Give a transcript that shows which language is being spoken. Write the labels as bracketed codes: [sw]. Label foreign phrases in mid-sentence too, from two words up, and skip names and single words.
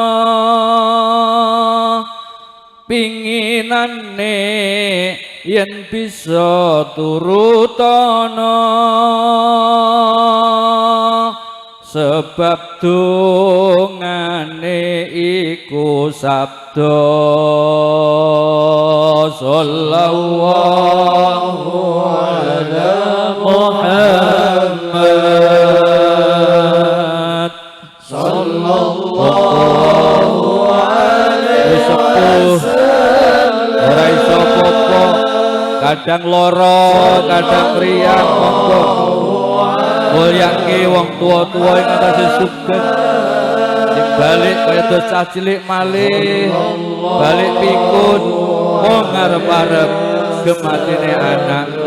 [jv] pinginane yen bisa turutana sebab dongane iku sabda [ar] صلى الله على [jv] Muhammad [ar] صلى الله عليه وسلم [jv] ora iso apa kadang lara kadang riang monggo mulyake wong tua-tua ing atase sugeng sing balik kaya cah cilik malih balik pikun mung ngarep-arep gematine anak